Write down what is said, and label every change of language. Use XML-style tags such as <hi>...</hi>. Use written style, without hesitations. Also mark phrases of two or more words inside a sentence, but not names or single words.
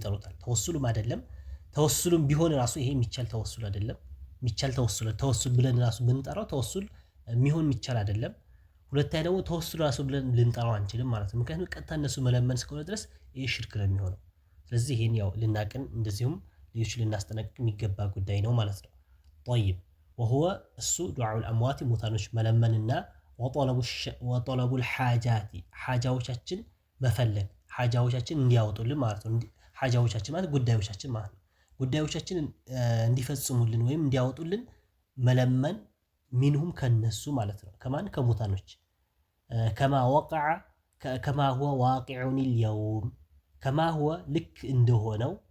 <am>ይጠሩታል። ተወሱሉም አይደለም ተወሱሉም ቢሆን ራሱ ይሄ የሚቻል ተወሱል አይደለም። የሚቻል ተወሱል ብለን ራሱ ብንጠራው ተወሱል የሚሆን የሚቻል አይደለም። ሁለተኛ ደግሞ ተወሱል ራሱ ብለን ልንጠራው አንችልም ማለት ነው። ምክንያቱም ቀጥታ እነሱ መለመን እስከሆነ ድረስ ይሄ ሽርክ ነው የሚሆነው። ስለዚህ ይሄን ያው ልናቅን እንደዚሁም ሌሎች ልናስጠነቅቅ የሚገባ ጉዳይ ነው ማለት ነው።</am> <ar>طيب وهو</ar> <am>እሱ</am> <ar>دعاء الأموات</ar> <am>ሙታኖች መለመንና</am> <ar>وطلب الحاجات</ar> <am>ሓጃዎቻችን መፈለግ ሓጃዎቻችን እንዲያወጡልን ማለት ነው። ሓጃዎቻችን ማለት ጉዳዮቻችን ማለት ነው። ጉዳዮቻችን እንዲፈጽሙልን ወይም እንዲያወጡልን መለመን ሚንሁም ከነሱ ማለት ነው። ከማን ከሙታኖች</am> <ar>كما هو واقع اليوم كما هو</ar> <am>ልክ እንደሆነው</am>